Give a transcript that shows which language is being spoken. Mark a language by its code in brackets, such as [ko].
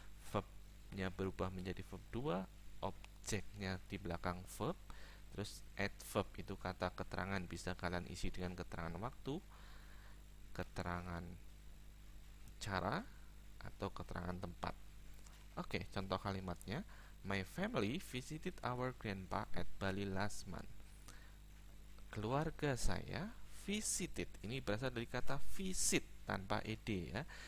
[id] Verbnya berubah menjadi verb 2, objeknya di belakang verb. Terus adverb itu kata keterangan, bisa kalian isi dengan keterangan waktu, keterangan cara, atau keterangan tempat. Oke, contoh kalimatnya. [en] My family visited our grandpa at Bali last month. [id] Keluarga saya visited. Ini berasal dari kata visit tanpa ed ya.